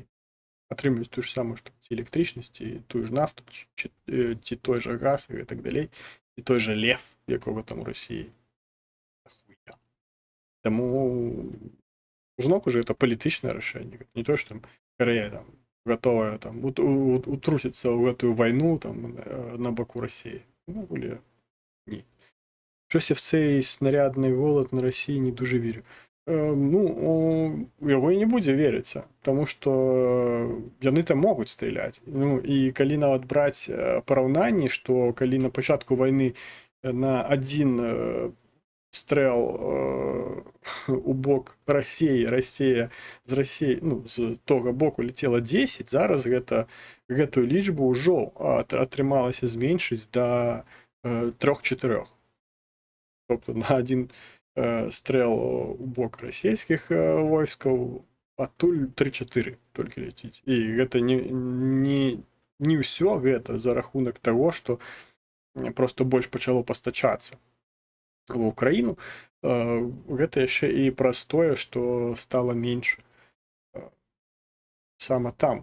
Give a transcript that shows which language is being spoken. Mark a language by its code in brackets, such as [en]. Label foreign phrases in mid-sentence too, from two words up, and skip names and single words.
[be] Атрымліваюць тую ж самую, што ці электрычнасць, ці тую ж нафту, ці той жа газ і так далей, і той жа лев, якога там у Расіі. Таму зноўку ж гэта палітычнае рашэнне, не то, што там Карэя там гатовая там утруціцца ў гэтую вайну там на баку Расіі. Увогуле ні. [uk] Щось я в цей снарядний голод на Росії не дуже вірю. Ну, [be] яго і не будзе верыцца, таму што яны там могуць стріляць. Ну, і калі нават браць параўнанні, што калі на пачатку вайны на адзін стрэл у бок Расія з Расіі, ну, з того боку летела 10, зараз гэтую лічбу ўжо атрымалася зменшыць да 3-4. [uk] Тобто на один [be] стрел у бок расійскіх войскаў адтуль 3-4 толькі ляціць. І гэта не ўсё гэта за рахунак таго, што просто больш пачало пастачацца в Украіну. Гэта яшчэ і праз тое, што стала менш сама там.